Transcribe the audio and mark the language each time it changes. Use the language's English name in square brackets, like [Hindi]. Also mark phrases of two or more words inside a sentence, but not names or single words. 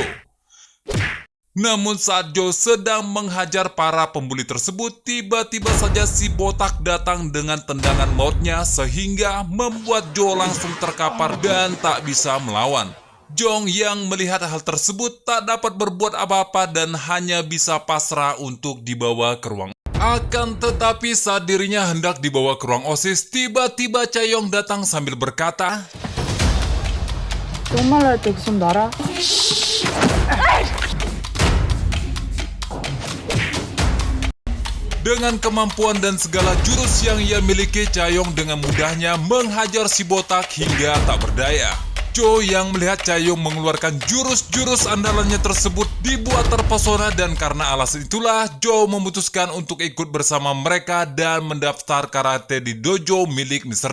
[Indonesian] Namun saat Jo sedang menghajar para pembuli tersebut, tiba-tiba saja si botak datang dengan tendangan mautnya sehingga membuat Jo langsung terkapar dan tak bisa melawan. Jong yang melihat hal tersebut tak dapat berbuat apa-apa dan hanya bisa pasrah untuk dibawa ke ruang. Akan tetapi saat dirinya hendak dibawa ke ruang OSIS, tiba-tiba Chaeyoung datang sambil berkata, [Korean] 정말 할 때 좀 놔라. [Indonesian] dengan kemampuan dan segala jurus yang ia miliki, Chaeyoung dengan mudahnya menghajar si botak hingga tak berdaya. Jo yang melihat Chaeyoung mengeluarkan jurus-jurus andalannya tersebut dibuat terpesona dan karena alasan itulah Jo memutuskan untuk ikut bersama mereka dan mendaftar karate di dojo milik Mr.